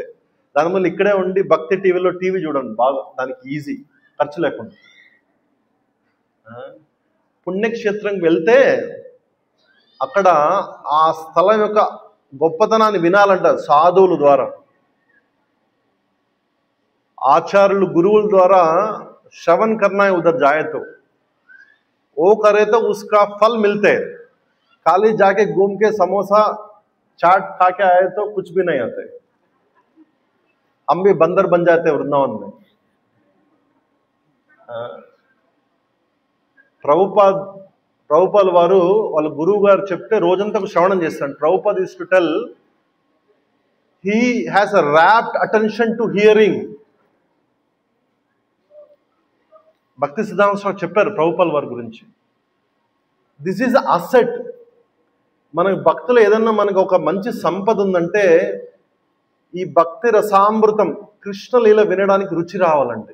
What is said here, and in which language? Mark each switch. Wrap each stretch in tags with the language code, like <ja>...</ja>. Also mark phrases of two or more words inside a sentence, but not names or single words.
<te>దానివల్ల ఇక్కడే ఉండి భక్తి టీవీలో టీవీ చూడండి, బాగా దానికి ఈజీ, ఖర్చు లేకుండా. పుణ్యక్షేత్రంకి వెళ్తే అక్కడ ఆ స్థలం యొక్క గొప్పతనాన్ని వినాలంట సాధువుల ద్వారా, ఆచార్యులు గురువుల ద్వారా.</te> <hi>श्रवण करना है उधर जाए तो, वो करे तो उसका फल मिलते हैं. खाली जाके घूम के समोसा चाट खा के आए तो कुछ भी नहीं आते. हम भी बंदर बन जाते वृंदावन में.</hi> <te>ప్రభుపాల్ వారు వాళ్ళ గురువు గారు చెప్తే రోజంతా శ్రవణం చేస్తాడు.</te> <en>Prabhupad used to tell he has a rapt attention to hearing.</en> <te>భక్తి సిద్ధాంత స్వామి చెప్పారు ప్రభుపాల్ వారి గురించి.</te> <en>This is asset.</en> <te>మన భక్తులు ఏదన్నా మనకు ఒక మంచి సంపద ఉందంటే ఈ భక్తి రసామృతం కృష్ణలీల వినడానికి రుచి రావాలంటే.</te>